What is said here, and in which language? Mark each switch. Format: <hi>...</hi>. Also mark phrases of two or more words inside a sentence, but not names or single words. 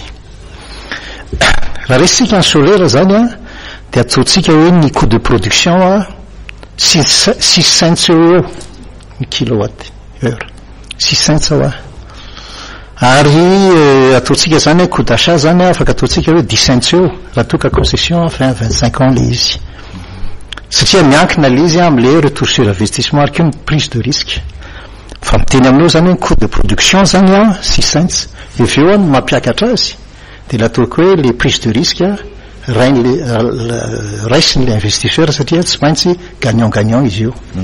<mg>Raha resitsika ny solaire zany de ataontsika hoe ny</mg> <fr>coût de production</fr> <mg>6 cents eo ny</mg> <fr>kilowatt heure</fr> <mg>6 cents ary ataontsika zany</mg> <fr>coût d'achat</fr> <mg>zany afaka ataontsika hoe 10 cents eo raha toka</mg> <fr>concession fin 25 ans</fr> <mg>le izy satria miankina le izy am'le</mg> <fr>retour sur investissement</fr> <mg>ary ny</mg> <fr>prise de risque</fr> <mg>fa miteny aminao zany</mg> <fr>coût de production</fr> <mg>zany 6 cents eveo no mampiakatra azy de lataoko hoe le</mg> <fr>prise de risque</fr> <mg>raisin'le investisseur satria tsy maintsy gagnant izy io.</mg>